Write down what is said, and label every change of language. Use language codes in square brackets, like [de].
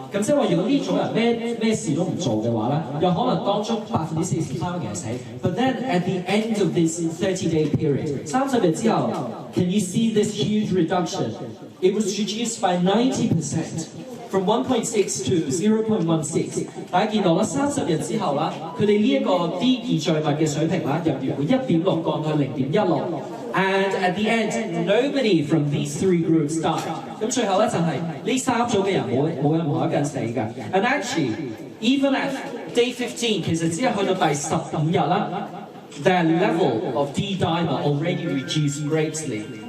[yue] 咁即係話，如果呢組人咩事都唔做嘅話咧，有可能當中43%嘅人死。 [en] But then at the end of this 30-day period， [yue] 30日之後 [en] ，can you see this huge reduction? It was reduced by 90%。 from 1.6 to 0.16， [yue] 大家見到啦，30日之後啦，佢哋呢一個 D 二聚物嘅水平啦，由原本1.6降到0.16。 [en] And at the end, nobody from these three groups died. [yue] 咁最後咧就係呢三組嘅人冇任何一個人死嘅。 [en] And actually, even at day 15， [yue] 其實只係去到第15日啦 [en] ，their level of D dimer already reduced greatly。